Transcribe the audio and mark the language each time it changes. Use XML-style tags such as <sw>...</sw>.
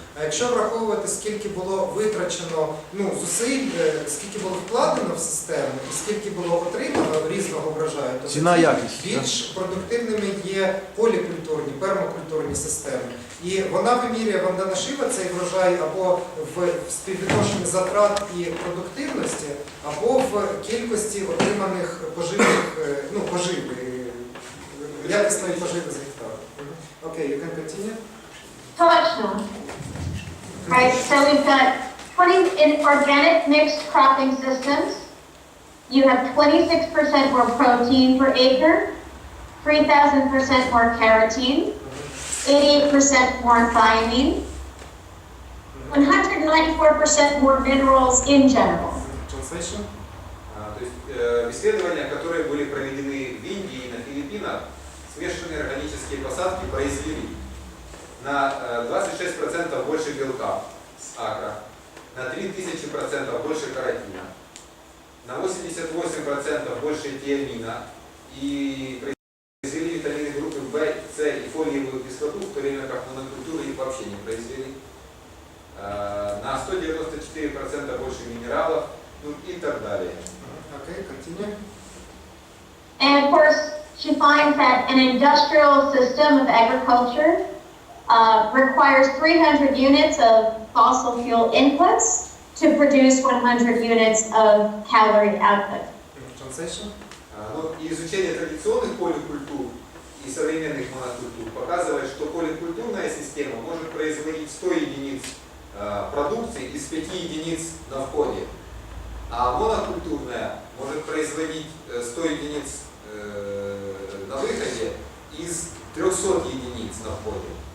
<uk>А якщо враховувати, скільки було витрачено, ну, зусиль, скільки було вкладено в систему, і скільки було отримано різного врожаю, то більш продуктивними є полікультурні, пермакультурні системи. І вона вимірює, Вандана Шива, цей врожай або в співвідношенні затрат і продуктивності, або в кількості отриманих поживних, ну, поживи, якісної поживи з гектару.</uk> <en>Окей, you can continue.</en> <uk>Точно.</uk> <en>Right, so we've got 20 in organic mixed cropping systems. You have 26% more protein per acre, 3,000% more carotene, 88% more thiamine, 194% more minerals in general. Translation.</en> <ru>То есть исследования, которые были проведены в Индии и на Филиппинах, смешанные органические посадки произвели на 26% больше белка с акра, на 3000% больше каротина, на 88% больше тиамина и произвели витамины группы В, С и фолиевую кислоту, в то время как монокультуры их вообще не произвели. На 194% 4% больше минералов, ну и так далее.</ru> <en>Okay, continue. And of course, she finds that an industrial system of agriculture requires 300 units of fossil fuel inputs to produce 100 units of calorie output. Translation.</en> <ru>Ну, и изучение традиционных поликультур и современных монокультур показывает, что поликультурная система может производить 100 единиц продукции из 5 единиц на входе, а монокультурная может производить 100 единиц на выходе из 300 единиц на входе.</ru>